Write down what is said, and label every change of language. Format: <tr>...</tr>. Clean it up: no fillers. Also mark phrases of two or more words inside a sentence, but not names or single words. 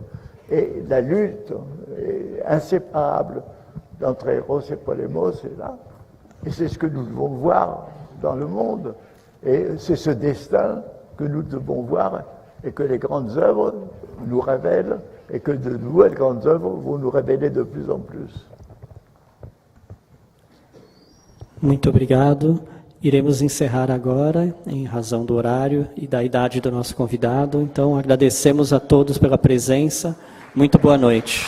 <fr>Et la lutte est inséparable entre Eros et Polemos est là. Et c'est ce que nous devons voir dans le monde. Et c'est ce destin que nous devons voir et que les grandes œuvres nous révèlent et que de nouvelles grandes œuvres vont nous révéler de plus en plus.</fr> <pt>Muito obrigado. Iremos encerrar agora, em razão do horário e da idade do nosso convidado. Então, agradecemos a todos pela presença. Muito boa noite.</pt>